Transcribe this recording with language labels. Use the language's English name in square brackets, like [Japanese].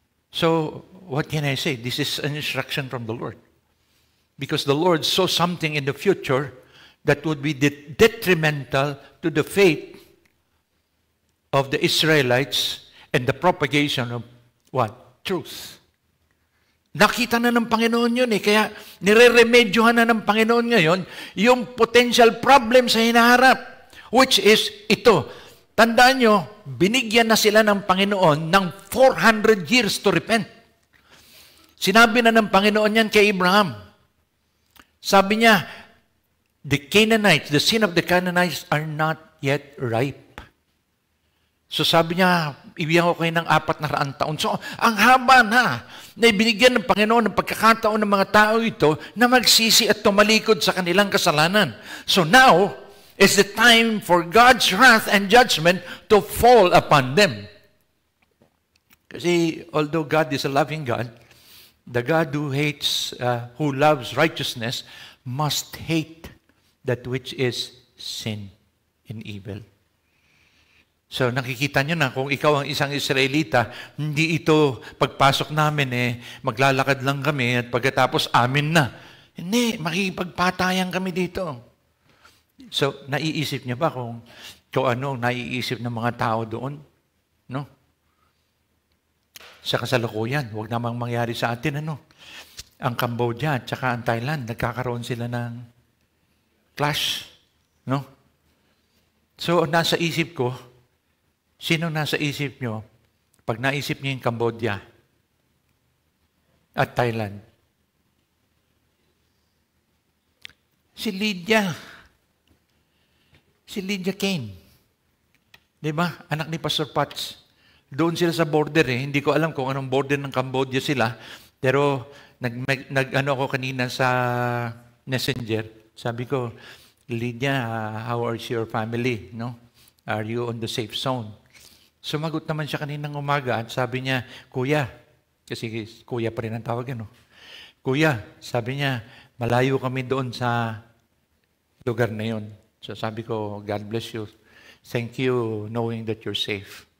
[English] So, what can I say? This is an instruction from the Lord. Because the Lord saw something in the future that would be detrimental to the faith of the Israelites and the propagation of what? Truth. [Filipino] Nakita na ng Panginoon yun eh. Kaya nire-remedyohan na ng Panginoon ngayon yung potential problem sa hinaharap. [English] Which is [Filipino] ito. Tandaan nyo, binigyan na sila ng Panginoon ng 400 years to repent. Sinabi na ng Panginoon yan kay Abraham. Sabi niya, [English] the Canaanites, the sin of the Canaanites are not yet ripe. [Filipino] So sabi niya, ibigyan ko kayo ng 400 taon. So ang haba na ibinigyan ng Panginoon ng pagkakataon ng mga tao ito na magsisi at tumalikod sa kanilang kasalanan. [English] So now is the time for God's wrath and judgment to fall upon them. Kasi although God is a loving God, the God who hates, who loves righteousness must hate that which is sin and evil. [Filipino] So nakikita nyo na kung ikaw ang isang Israelita, hindi ito pagpasok namin maglalakad lang kami at pagkatapos amin na. Hindi, makikipagpatayan kami dito. So naiisip niya ba kung ano ang naiisip ng mga tao doon? No? Sa kasalukuyan, huwag namang mangyari sa atin, Ang Cambodia at saka ang Thailand, nagkakaroon sila ng clash, no? So, nasa isip ko, sino nasa isip nyo pag naisip nyo yung Cambodia at Thailand? Si Lydia. Si Lydia Kane. Diba? Anak ni Pastor Pats. Doon sila sa border Hindi ko alam kung anong border ng Cambodia sila. Pero, nag-ano ako kanina sa Messenger. Sabi ko, [English] Lydia, how is your family? No? Are you on the safe zone? [Filipino] Sumagot naman siya kaninang umaga at sabi niya, Kuya, kasi kuya pa rin ang tawag, Kuya, sabi niya, malayo kami doon sa lugar na yun. [English] So [Filipino] sabi ko, [English] God bless you. Thank you knowing that you're safe.